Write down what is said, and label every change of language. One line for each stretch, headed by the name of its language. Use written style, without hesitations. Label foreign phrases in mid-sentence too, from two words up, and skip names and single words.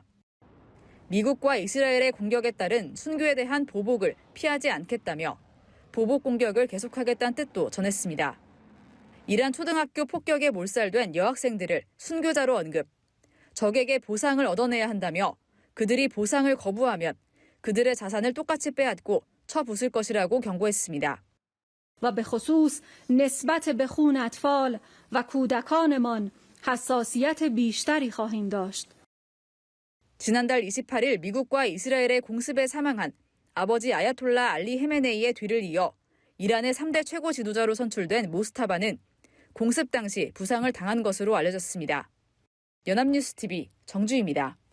Korean: 미국과 이스라엘의 공격에 따른 순교에 대한 보복을 피하지 않겠다며 보복 공격을 계속하겠다는 뜻도 전했습니다. 이란 초등학교 폭격에 몰살된 여학생들을 순교자로 언급, 적에게 보상을 얻어내야 한다며 그들이 보상을 거부하면 그들의 자산을 똑같이 빼앗고 쳐부술 것이라고 경고했습니다.
Persian: و به خصوص نسبت به خون اطفال و کودکانمان حساسیت بیشتری خواهیم داشت.
Korean: 지난달 28일 미국과 이스라엘의 공습에 사망한 아버지 아야톨라 알리 헤메네이의 뒤를 이어 이란의 3대 최고 지도자로 선출된 모스타바는 공습 당시 부상을 당한 것으로 알려졌습니다. 연합뉴스TV 정주희입니다.